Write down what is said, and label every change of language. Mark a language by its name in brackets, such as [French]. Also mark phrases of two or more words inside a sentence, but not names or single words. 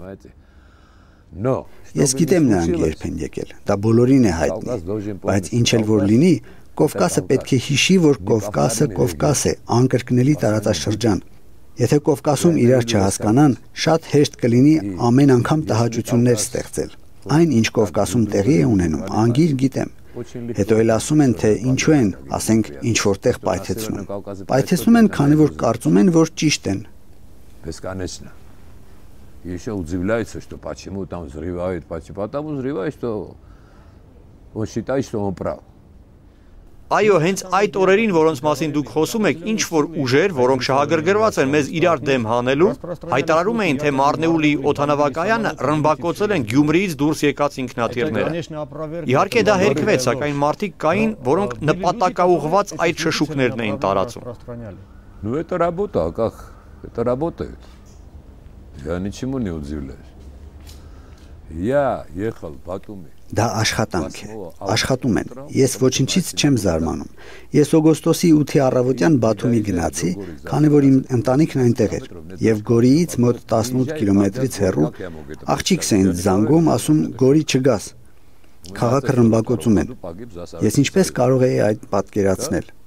[Armenian] Ես գիտեմ նրանք երբ են եկել, դա բոլորին է հայտնի, բայց ինչ էլ որ լինի, Կովկասը պետք է հիշի, որ Կովկասը Կովկաս է, անկրկնելի տարածաշրջան։ Եթե Կովկասում իրար չհասկանան, շատ հեշտ կլինի ամեն անգամ տհաճություններ ստեղծել։ Այն, ինչ Կովկասում տեղի է ունենում, անգիր գիտեմ։ Հետո էլ ասում են, թե ինչու են, ասենք, ինչ որտեղ պայթեցնում։ Պայթեցնում են, քանի որ կարծում են, որ ճիշտ են։ [Russian] Еще удивляется, что почему там взрывают, потому взрывают, что он считает, что он прав. [Armenian] Այո, հենց այդ օրերին, որոնց մասին դուք խոսում եք, ինչ որ ուժեր, որոնք շահագրգռված են մեզ իրար դեմ հանելու, հայտարարում էին, թե Մարնեուլի օդանավակայանը ռմբակոծել են Գյումրիից դուրս եկած ինքնաթիռները։ Իհարկե դա հերքվեց, սակայն մարդիկ կային, որոնք նպատակաուղղված այդ շշուկներն էին տարածում։ [Russian] Ну это работа, а как это работает? Я ничему не удивляюсь. Я ехал в Батуми. [Armenian] Դա աշխատանք է, աշխատում են, ես ոչինչից չեմ զարմանում, ես օգոստոսի 8-ի առավոտյան Բաթումի գնացի, քանի որ իմ ընտանիքն այնտեղ էր, և Գորիից մոտ 18 կիլոմետրից հեռու, աղջիկս է ինձ զանգում, ասում Գորի չգաս, քաղաքը ռմբակոծում են, ես ինչպես կարող էի այդ պատկերացնել,